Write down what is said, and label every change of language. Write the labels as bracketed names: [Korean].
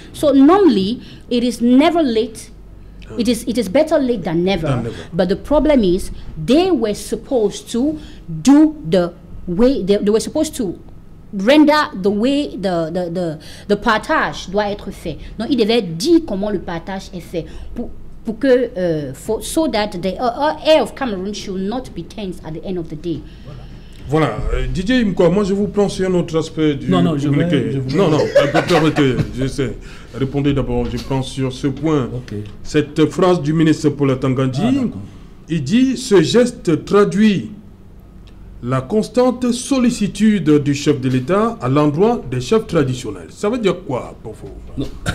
[English] So normally, it is never late. It is better late than never. But the problem is, they were supposed to do the way, they were supposed to render the way the [French] partage doit être fait. Donc, il devait dire comment le partage est fait. Pour que, [English] so that the air of Cameroon should not be tense at the end of the day. [French] Voilà, Didier Imko, moi je vous prends sur un autre aspect du communiqué. Non, permettez, j'essaie. Répondez d'abord, je pense sur ce point. [English] Okay. [French] Cette phrase du ministre Paul Tangandji, il dit « Ce geste traduit la constante sollicitude du chef de l'État à l'endroit des chefs traditionnels. » Ça veut dire quoi pour vous?